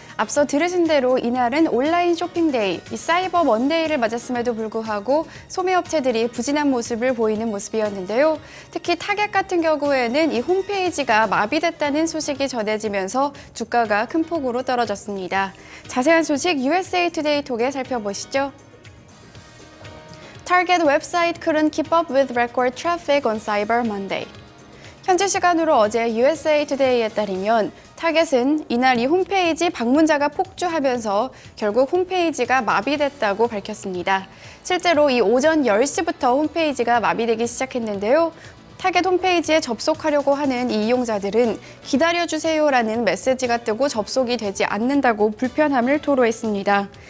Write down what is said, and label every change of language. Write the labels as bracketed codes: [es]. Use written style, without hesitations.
[ko] 앞서 들으신 대로 이날은 온라인 쇼핑데이, 사이버 먼데이를 맞았음에도 불구하고 소매업체들이 부진한 모습을 보이는 모습이었는데요. 특히 타겟 같은 경우에는 이 홈페이지가 마비됐다는 소식이 전해지면서 주가가 큰 폭으로 떨어졌습니다. 자세한 소식 USA Today 통해 살펴보시죠. [en] Target website couldn't keep up with record traffic on Cyber Monday. [ko] 현지 시간으로 어제 USA Today에 따르면 타겟은 이날 이 홈페이지 방문자가 폭주하면서 결국 홈페이지가 마비됐다고 밝혔습니다. 실제로 이 오전 10시부터 홈페이지가 마비되기 시작했는데요. 타겟 홈페이지에 접속하려고 하는 이 이용자들은 기다려주세요라는 메시지가 뜨고 접속이 되지 않는다고 불편함을 토로했습니다.